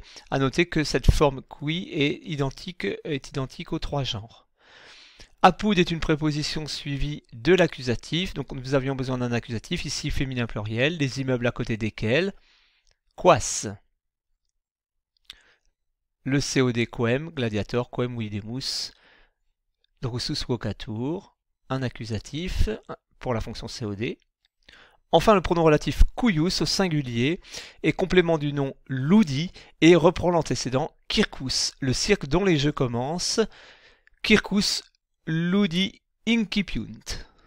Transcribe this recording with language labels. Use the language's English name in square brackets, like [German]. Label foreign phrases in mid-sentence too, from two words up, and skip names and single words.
[French] À noter que cette forme qui est identique aux trois genres. Apud est une préposition suivie de l'accusatif, donc nous avions besoin d'un accusatif, ici féminin pluriel, les immeubles à côté desquels. [Latin] Quas. [French] Le COD [Latin] quem, gladiator, quem videmus, drusus vocatur, [French] un accusatif pour la fonction COD. Enfin, le pronom relatif cuius au singulier est complément du nom ludi et reprend l'antécédent circus, le cirque dont les jeux commencent. [Latin] Circus ludi incipiunt.